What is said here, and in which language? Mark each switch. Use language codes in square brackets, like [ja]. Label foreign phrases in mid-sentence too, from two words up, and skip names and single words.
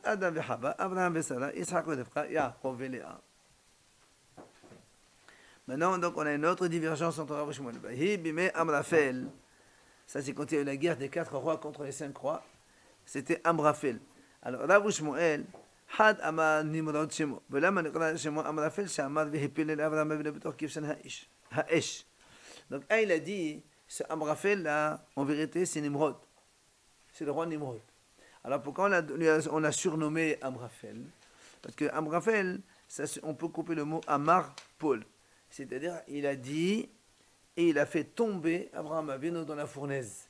[fr] Adam et Haba, Abraham et Sarah, Ishaq et Rivka, Yaakov et Léa. Maintenant, donc, on a une autre divergence entre Rav et Shmuel. [he] בימי אמרפל. [fr] Ça, c'est quand il y a eu la guerre des quatre rois contre les cinq rois. C'était Amrafel. Alors, Rav et Shmuel, [he] חד אמר נמרוד שמו. ולמה נקרא שמו אמרפל שאמר והפיל אל אברהם אבינו בתוך כבשן האש. [fr] Donc, il a dit, ce Amrafel là, en vérité, c'est Nimrod. C'est le roi Nimrod. Alors, pourquoi on a surnommé Amrafel? Parce que Amrafel, on peut couper le mot Amar Paul. C'est-à-dire, il a dit et il a fait tomber Abraham Avinu dans la fournaise.